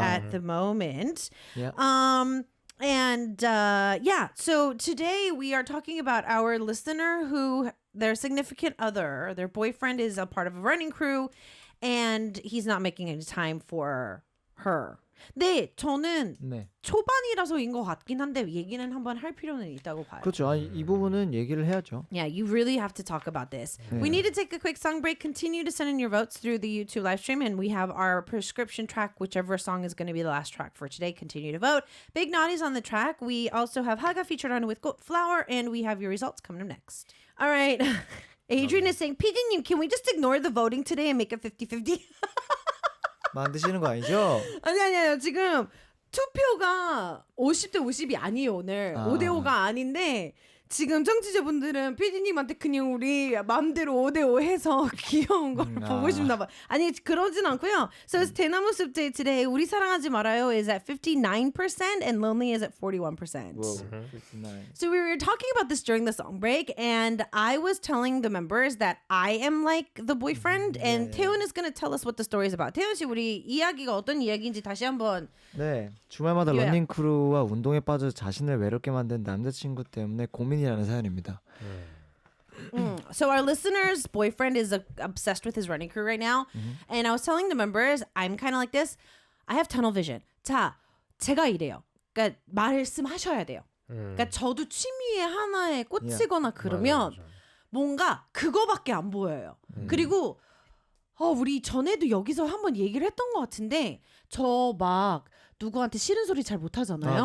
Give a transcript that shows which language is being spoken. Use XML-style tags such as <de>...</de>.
<en>at the moment. Yeah. Yeah, so today we are talking about our listener who their significant other, their boyfriend is a part of a running crew and he's not making any time for her.</en> <ko>네, 저는 네. 초반이라서인 것 같긴 한데 얘기는 한번 할 필요는 있다고 봐요. 그렇죠. 아니, 이 부분은 얘기를 해야죠.</ko> <en>Yeah, you really have to talk about this. We need to take a quick song break. Continue to send in your votes through the YouTube live stream, and we have our prescription track, whichever song is going to be the last track for today. Continue to vote. Big Naughty's on the track. We also have Haga featured on with Goat Flower, and we have your results coming up next. All right. Adrian is saying, PD님, can we just ignore the voting today and make it 50-50?</en> <ko>만드시는 거 아니죠? 아니요. 지금 투표가 50대 50이 아니에요, 오늘. 아. 5대5가 아닌데 지금 청취자분들은 PD님한테 그냥 우리 마음대로 5대5 해서 귀여운 걸 보고 싶나 봐. 아니, 그러진 않고요.</ko> <en>So it's 대나무 숲 day today. 우리 사랑하지 말아요 is at 59% and lonely is at 41%. Whoa, 59. So we were talking about this during the song break, and I was telling the members that I am like the boyfriend, and 태훈 is going to tell us what the story is about.</en> <ko>태훈 씨, 우리 이야기가 어떤 이야기인지 다시 한번. 네, 주말마다 요약. 러닝 크루와 운동에 빠져 자신을 외롭게 만든 남자친구 때문에 고민이라는 사연입니다.</ko> <en>So our listener's boyfriend is obsessed with his running crew right now, and I was telling the members I'm kind of like this. I have tunnel vision.</en> <ko>자, 제가 이래요. 그러니까 말씀하셔야 돼요. 그러니까 저도 취미의 하나에 꽂히거나 그러면 뭔가 그거밖에 안 보여요. 그리고 우리 전에도 여기서 한번 얘기를 했던 것 같은데 저 막 누구한테 싫은 소리 잘 못하잖아요.</ko>